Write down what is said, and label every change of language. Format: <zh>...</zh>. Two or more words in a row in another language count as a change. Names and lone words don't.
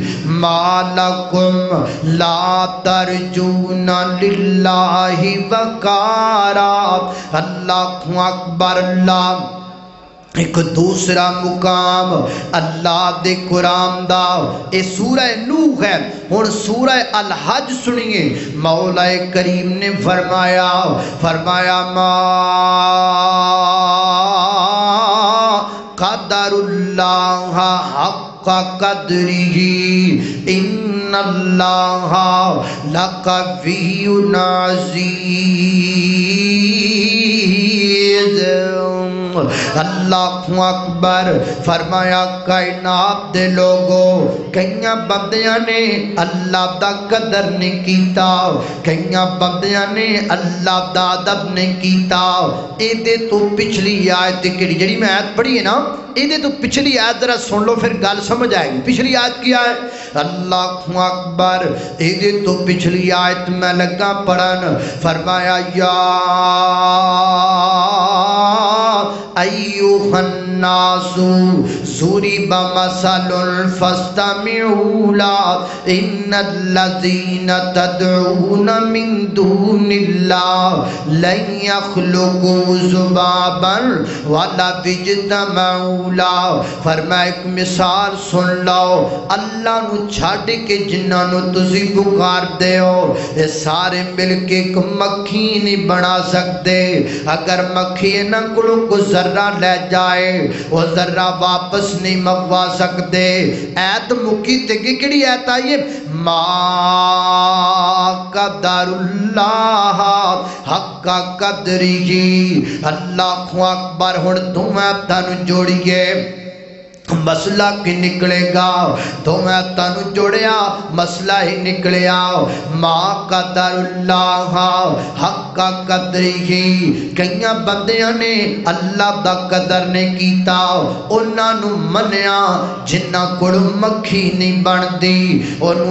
<ar>ما لكم لا ترجون لله وقارا الله أكبر</ar> <pa>अल्लाह ایک دوسرا مقام اللہ دے قرآن دا اے سورہ نوح ہے ہُݨ سورہ الحج سُݨیے مولا کریم نے</pa> <ar>फरमाया ما قدروا الله حق قدره إن الله لقوي عزيز الله أكبر</ar> <pa>فرمایا کائنات دے لوکو کئیاں بندیاں نے اللہ دا قدر نہیں کیتا کئیاں بندیاں نے اللہ دا ادب نہیں کیتا ایہدے تو پچھلی آیت کیہڑی جیہڑی میں آیت پڑھی ہے نا ایہدے تو پچھلی آیت ذرا سن لو فیر گل سمجھ آئے گی پچھلی آیت کیا ہے</pa> <ar>الله أكبر</ar> <pa>ایہدے تو پچھلی آیت میں لگا پڑھن فرمایا یا</pa> <ar>أيها الناس ضرب مثل فاستمعوا له إن الذين تدعون من دون الله لن يخلقوا ذبابا ولو اجتمعوا له</ar> <pa>فرمایا ایک مثال سن لو اللہ نوں چھڈ کے جنہاں نوں تسیں پکاردے ہو یہ سارے مل کے ایک مکھی نہیں بنا سکتے اگر مکھی انہاں کولوں کوئی ذرہ لے جائے وہ ذرہ واپس نہیں منگوا سکتے آیت مکی تے کیہڑی آیت آئی ہے ما</pa> <ar>قدروا الله حق قدره الله أكبر</ar> <pa>ہُݨ دوویں ہتھاں نوں جوڑیے مسئلہ کی نکلے گا تو میں تینوں جوڑیا مسئلہ ہی نکلیا</pa> <ar>ما قدروا الله حق قدره</ar> <pa>کئیاں بندیاں نے اللہ دا قدر نہیں کیتا اونہاں نوں منیا جنہاں کول مکھی نہیں بندی اونوں</pa>